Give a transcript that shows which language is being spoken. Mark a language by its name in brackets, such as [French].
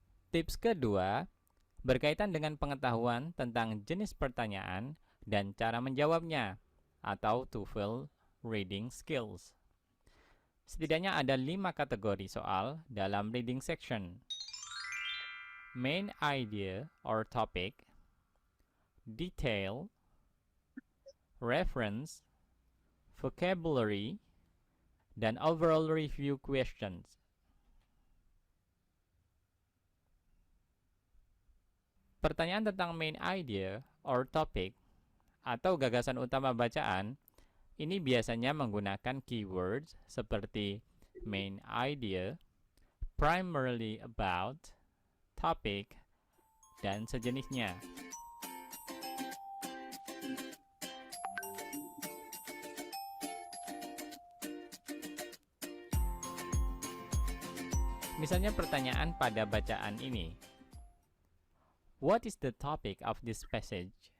[Indonesian] Tips kedua, berkaitan dengan pengetahuan tentang jenis pertanyaan dan cara menjawabnya, atau TOEFL reading skills. Setidaknya ada 5 kategori soal dalam reading section. [English] Main idea or topic, detail, reference, vocabulary, dan overall review questions. [Indonesian] Pertanyaan tentang main idea or topic atau gagasan utama bacaan ini biasanya menggunakan keywords seperti main idea, primarily about, topic, dan sejenisnya. Misalnya pertanyaan pada bacaan ini. [English] What is the topic of this passage?